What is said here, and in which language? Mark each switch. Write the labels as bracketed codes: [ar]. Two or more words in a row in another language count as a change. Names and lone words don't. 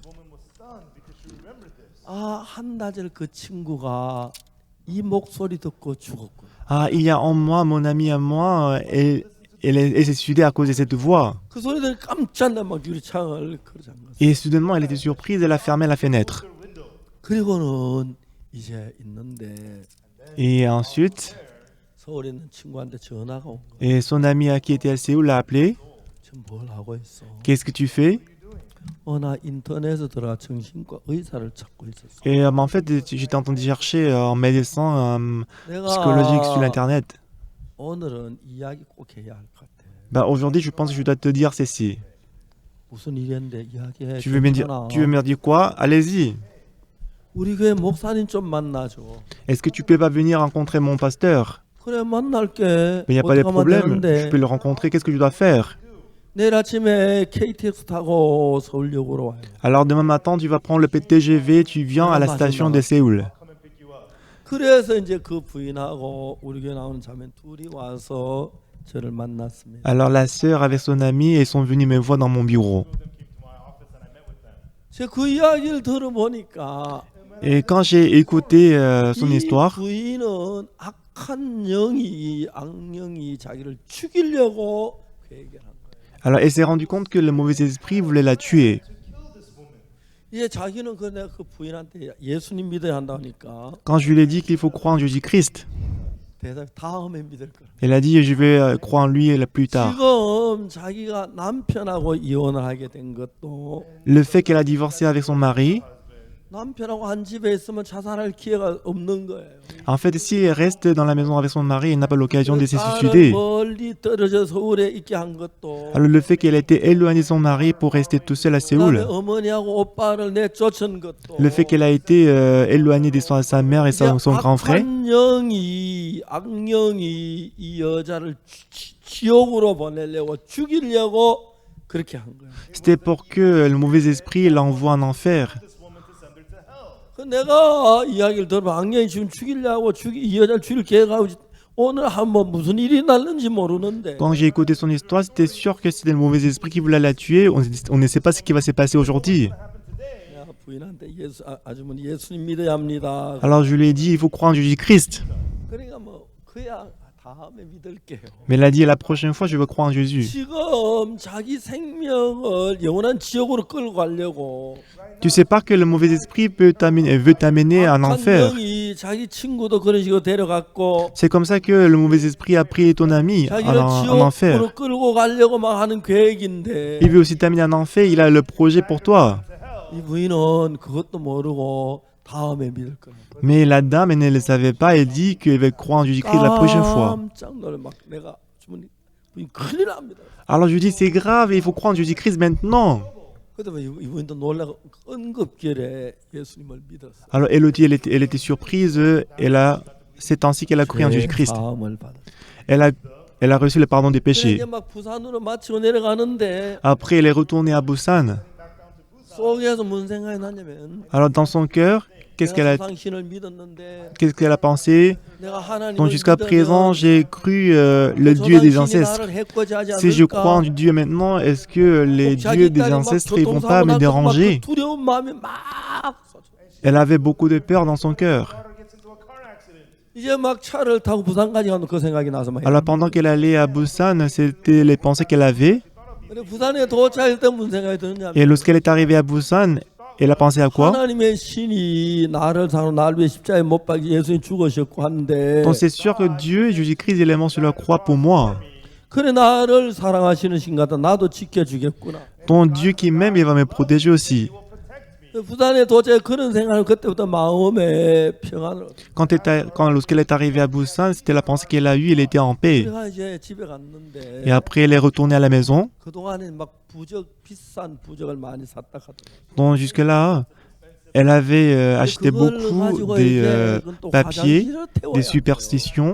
[ko] 한 달 전 그 친구가 이 목소리 듣고 죽었구나. [fr] Ah, il y a un mois, mon ami à moi, elle s'est suicidée à cause de cette voix. [ko] 그 소리 들으니 깜짝 놀라 막 유리창을 걸어 잠갔어. [fr] Et soudainement, elle était surprise, elle a fermé la fenêtre. [ko] 그리고는 이제 있는데 [fr] Et ensuite, [ko] 서울에 있는 친구한테 전화가 온 거야. [fr] et son ami qui était à Séoul l'a appelé. [ko] 지금 뭘 하고 있어? [fr] Qu'est-ce que tu fais? [ko] 나 인터넷에 들어가 정신과 의사를 찾고 있었어. [fr] Et en fait, j'étais en train de chercher un médecin psychologique sur [ko] 내가 [fr] Internet. [ko] 오늘은 이야기 꼭 해야 할 것 같아. [fr] Bah, aujourd'hui, je pense que je dois te dire ceci. [ko] 무슨 일인데 이야기해. [fr] Tu veux me dire, [ko] 괜찮아. [fr] tu veux me dire quoi? Allez-y. [ko] 우리 교회 목사님 좀 만나줘. [fr] Est-ce que tu peux pas venir rencontrer mon pasteur? [ko] 그래 만날게. [fr] Mais il n'y a pas de [ko] 어떻게 하면 [fr] problème. [ko] 되는데. [fr] Je peux le rencontrer. Qu'est-ce que je dois faire? [ko] 내일 아침에 KTX 타고 서울역으로 와요. [fr] Alors demain matin, tu vas prendre le TGV, tu viens à la station de Séoul. [ko] 그래서 이제 그 부인하고 우리 교회 나오는 자매 둘이 와서 저를 만났습니다. [fr] Alors la sœur avec son ami, ils sont venus me voir dans mon bureau. [ko] 제가 그 이야기를 들어보니까 [fr] Et quand j'ai écouté son [ko] 이 [fr] histoire, [ko] 부인은 악한 영이 악령이 자기를 죽이려고 계획을 한 거예요. [fr] alors elle s'est rendue compte que le mauvais esprit voulait la tuer. [ko] 이제 자기는 내가 그 부인한테 예수님 믿어야 한다니까 [fr] Quand je lui ai dit qu'il faut croire en Jésus-Christ, [ko] 대답이 다음에 믿을 거라. [fr] elle a dit je vais croire en lui plus tard. [ko] 지금 자기가 남편하고 이혼을 하게 된 것도 [fr] Le fait qu'elle a divorcé avec son mari, [ko] 남편하고 한 집에 있으면 자살할 기회가 없는 거예요. [fr] en fait, si elle reste dans la maison avec son mari, elle n'a pas l'occasion de se [ko] 딸을 [fr] suicider. [ko] 멀리 떨어져 서울에 있게 한 것도 [fr] Alors le fait qu'elle ait été éloignée de son mari pour rester tout seul à [ko] 그다음에 [fr] Séoul, [ko] 어머니하고 오빠를 내쫓은 것도 [fr] le fait qu'elle a été éloignée de sa mère et son grand frère, [ko] 악령이 이 여자를 지옥으로 보내려고 죽이려고 그렇게 한 거예요. [fr] c'était pour que le mauvais esprit l'envoie en enfer. [ko] 그 내가 이야기를 들으면 악령이 지금 죽이려고 이 여자를 죽일 계획하고 오늘 한번 무슨 일이 났는지 모르는데 [fr] Quand j'ai écouté son histoire, c'était sûr que c'était le mauvais esprit qui voulait la tuer. On ne sait pas ce qui va se passer aujourd'hui. [ko] 내가 부인한테 아주머니 예수님 믿어야 합니다. [fr] Alors je lui ai dit, il faut croire en Jésus-Christ. [ko] 그러니까 그야 다음에 믿을게요. [fr] Mais elle a dit, la prochaine fois, je veux croire en Jésus. [ko] 지금 자기 생명을 영원한 지옥으로 끌고 가려고 [fr] Tu sais pas que le mauvais esprit veut t'amener en enfer. [ko] 악령이 자기 친구도 그런 식으로 데려갔고 [fr] C'est comme ça que le mauvais esprit a pris ton ami [ko] 자기를 [fr] en enfer. [ko] 지옥으로 끌고 가려고 막 하는 계획인데 [fr] Il veut aussi t'amener en enfer, il a le projet pour toi. [ko] 이 부인은 그것도 모르고 다음에 믿을 거라. [fr] Mais la dame, elle ne le savait pas, elle dit qu'elle va croire en Jésus-Christ la prochaine fois. [ko] 깜짝 놀래 막 내가 주머니 부인 큰일 납니다. [fr] Alors je lui dis, c'est grave, il faut croire en Jésus-Christ maintenant. [ko] 그다음에 이 부인도 놀라고 응급결에 예수님을 믿었어. [fr] Alors Elodie, elle était surprise, c'est ainsi qu'elle a cru en Jésus-Christ. [ko] 마음을 받았어. [fr] Elle a reçu le pardon des [ko] 그래 [fr] péchés. [ko] 이제 막 부산으로 마치고 내려가는데 [fr] Après, elle est retournée à Busan. [ko] 속에서 무슨 생각이 났냐면 [fr] Alors dans son cœur, qu'est-ce [ko] 조상신을 믿었는데 [fr] qu'elle a pensé? [ko] 내가 하나님을 [fr] Donc jusqu'à présent, j'ai cru le Dieu des ancêtres. Si je crois en Dieu maintenant, est-ce que les dieux des ancêtres ne vont pas me déranger? [ko] 두려운 마음이 막 [fr] Elle avait beaucoup de peur dans son cœur. [ko] 이제 막 차를 타고 부산까지 가는 그 생각이 나서 막 [fr] Alors pendant qu'elle allait à Busan, c'était les pensées qu'elle avait. [ko] 근데 부산에 도착할 때 무슨 생각이 드느냐면 [fr] Et lorsqu'elle est arrivée à Busan, elle a pensé à quoi? [ko] 하나님의 신이 나를 사는 날 위해 십자가에 못 박혀 예수님 죽으셨고 하는데 [fr] Donc c'est sûr que Dieu, Jésus-Christ, il est mort sur la croix pour moi. [ko] 그래 나를 사랑하시는 신 같다 나도 지켜주겠구나. [fr] Donc Dieu qui m'aime, il va me protéger aussi. [ko] 부산에 도착해 그런 생각을 그때부터 마음에 평안을. [fr] Lorsqu'elle est arrivée à Busan, c'était la pensée qu'elle a eue, elle était en paix. [ko] 그래가 이제 집에 갔는데 [fr] Et après, elle est retournée à la maison. [ko] 그 동안에 막 비싼 부적을 많이 샀다 하더라고. [fr] Donc jusque-là, elle avait acheté beaucoup des papiers, des superstitions.